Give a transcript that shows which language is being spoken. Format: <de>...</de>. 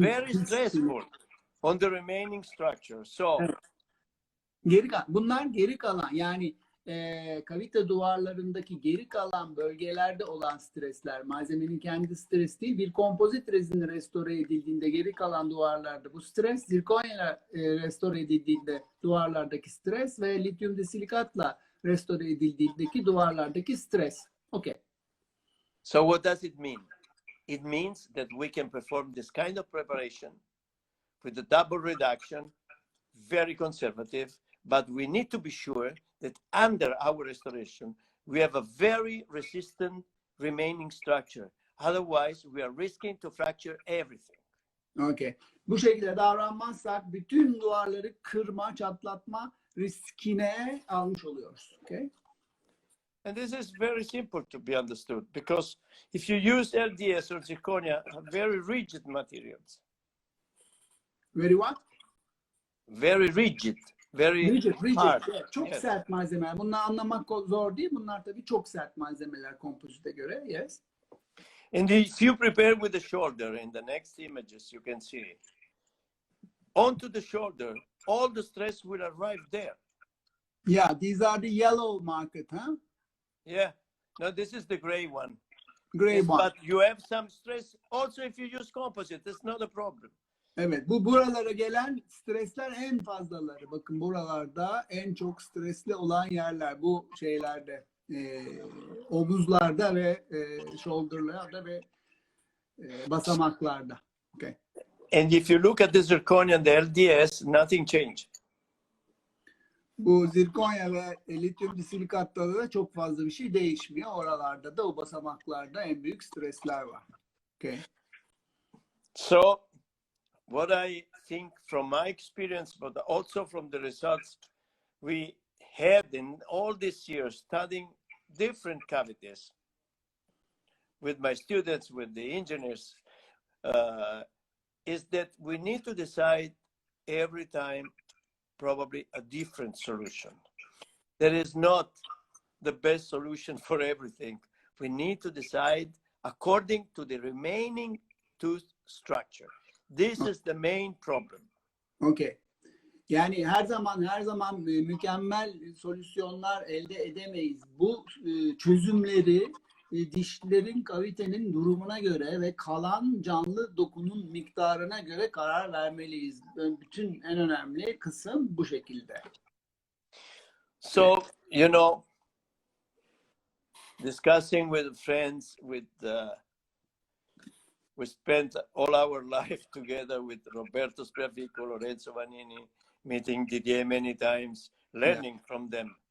<en>Very stressful on the remaining structure. So</en> <tr>bunlar geri kalan, yani kavite duvarlarındaki geri kalan bölgelerde olan stresler, malzemenin kendi stresi değil. Bir kompozit rezini restore edildiğinde geri kalan duvarlarda bu stres, zirkonya restore edildiğinde duvarlardaki stres ve lityum disilikatla restore edildiğindeki duvarlardaki stres.</tr> <en>Okay. So what does it mean? It means that we can perform this kind of preparation with the double reduction, very conservative, but we need to be sure that under our restoration, we have a very resistant remaining structure. Otherwise, we are risking to fracture everything. Okay.</en> <tr>Bu şekilde davranmazsak bütün duvarları kırma, çatlatma riskine almış oluyoruz.</tr> <en>Okay? And this is very simple to be understood, because if you use LDS or zirconia, very rigid materials. Very what? Very rigid. Very rigid. hard.</en> <tr>Evet, çok</tr> <en>Yes.</en> <tr>sert malzemeler. Bunları anlamak zor değil. Bunlar tabii çok sert malzemeler kompozite göre.</tr> <en>Yes. And if you prepare with the shoulder, in the next images you can see, onto the shoulder, all the stress will arrive there. Yeah, these are the yellow market, huh? Yeah. No, this is the gray one. Gray Yes, one. but you have some stress also if you use composite. It's not a problem.</en> <tr>Evet, bu buralara gelen stresler en fazlaları. Bakın buralarda en çok stresli olan yerler bu şeylerde, omuzlarda ve shoulder'larda ve basamaklarda.</tr> <en>Okay. And if you look at the zirconia and the LDS, nothing changed.</en> <tr>Bu zirkonya ve lityum disilikatta da çok fazla bir şey değişmiyor. Oralarda da o basamaklarda en büyük stresler var. Okay.</tr> <en>So what I think from my experience, but also from the results we had in all these years studying different cavities with my students, with the engineers, is that we need to decide every time probably a different solution. There is not the best solution for everything. We need to decide according to the remaining tooth structure. This is the main problem. Okay.</en> <tr>Yani her zaman mükemmel solüsyonlar elde edemeyiz. Bu çözümleri dişlerin, kavitenin durumuna göre ve kalan canlı dokunun miktarına göre karar vermeliyiz. Bütün en önemli kısım bu şekilde.</tr> <en>So, you know, discussing with friends, we spent all our life together with Roberto Spreafico, Lorenzo Vanini, meeting Didier many times, learning from them.</en>